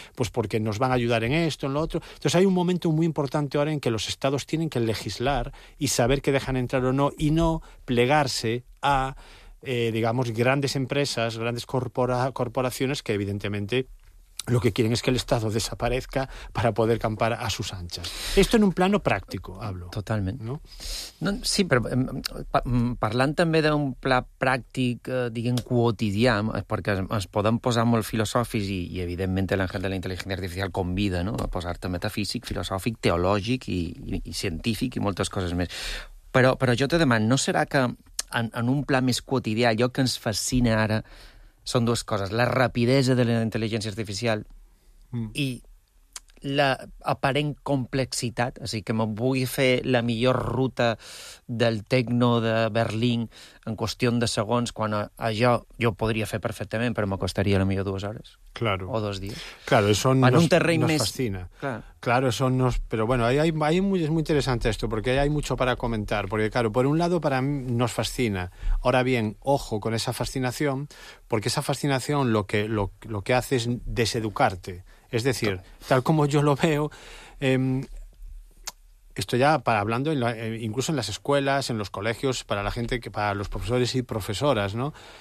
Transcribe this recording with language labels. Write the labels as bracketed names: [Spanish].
[Spanish] Pues porque nos van a ayudar en esto, en lo otro. Entonces hay un momento muy importante ahora en que los estados tienen que legislar y saber qué dejan entrar o no, y no plegarse a, digamos, grandes empresas, grandes corporaciones que evidentemente lo que quieren es que el Estado desaparezca para poder campar a sus anchas. Esto en un plano práctico, hablo. [Catalan] Totalment. No? No, sí, però parlant també d'un pla pràctic, diguem, quotidià, perquè es poden posar molt filosòfics i evidentment l'Àngel de la Intel·ligència Artificial convida, no?, a posar-te metafísic, filosòfic, teològic i científic i moltes coses més. Però jo te demano, no serà que en un pla més quotidià allò que ens fascina ara són dues coses: la rapidesa de la intel·ligència artificial i l'aparent complexitat, o sigui, que me'n vull fer la millor ruta del tecno de Berlín en qüestió de segons, quan això jo ho podria fer perfectament, però me costaria la millor dues hores. [Spanish] Claro. [Catalan] O dos dies. [Spanish] Claro, eso nos, [Catalan] en un terreny [Spanish] nos [Catalan] més... [Spanish] fascina. Claro, eso nos... Pero bueno, hay muy, es muy interesante esto, porque hay mucho para comentar. Porque claro, por un lado, para mí nos fascina. Ahora bien, ojo con esa fascinación, porque esa fascinación lo que hace es deseducarte. Es decir, tal como yo lo veo, esto ya para hablando incluso en las escuelas, en los colegios, para la gente, que para los profesores y profesoras, ¿no?